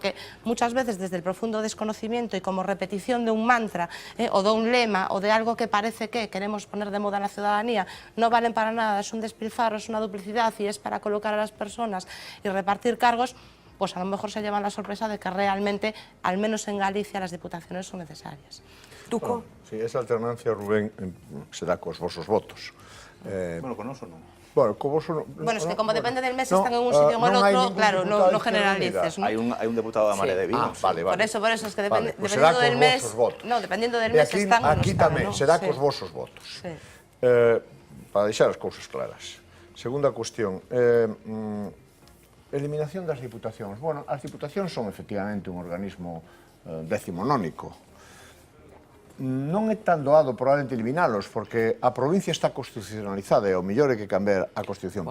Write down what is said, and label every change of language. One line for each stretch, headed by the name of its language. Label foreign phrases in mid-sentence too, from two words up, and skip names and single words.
Spanish: Porque muchas veces desde el profundo desconocimiento y como repetición de un mantra o de un lema o de algo que parece que queremos poner de moda en la ciudadanía, no valen para nada, es un despilfarro, es una duplicidad y es para colocar a las personas y repartir cargos, pues a lo mejor se llevan la sorpresa de que realmente, al menos en Galicia, las diputaciones son necesarias. Tuco? Si esa alternancia,
Galician: Rubén, será cos vosos votos. Bueno, con oso non. Bueno, con voso non.
Spanish: Bueno, es que como depende del mes, están en un sitio o en otro, claro, no generalices, ¿no? Hay un diputado da Marea de Vigo. Vale. Por eso, es que dependiendo del mes... No, dependiendo del mes están
Galician: ou non están, aquí tamén, será cos vosos votos. Para deixar as cousas claras. Segunda cuestión, eliminación das diputacións. Bueno, as diputacións son efectivamente un organismo decimonónico. Non é tan doado probablemente eliminalos, porque a provincia está constitucionalizada e o mellor é que cambiar a Constitución.